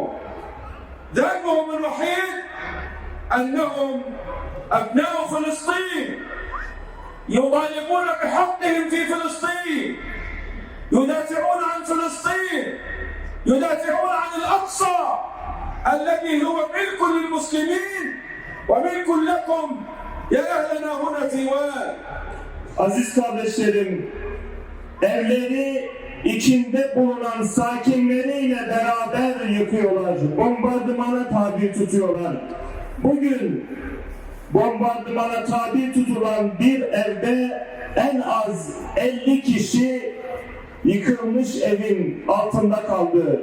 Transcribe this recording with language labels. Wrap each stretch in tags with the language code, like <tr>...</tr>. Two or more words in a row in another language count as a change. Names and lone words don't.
<ar>ذنبهم الوحيد أنهم أبناء فلسطين يطالبون بحقهم في فلسطين، يدافعون عن فلسطين، يدافعون عن الأقصى الذي هو ملك للمسلمين وملك لكم يا أهلنا هنا في واد.</ar> <tr>Aziz kardeşlerim, evleri içinde bulunan sakinleriyle beraber yıkıyorlar, bombardımana tabi tutuyorlar. Bugün bombardımana tabi tutulan bir evde en az 50 kişi yıkılmış evin altında kaldı.</tr>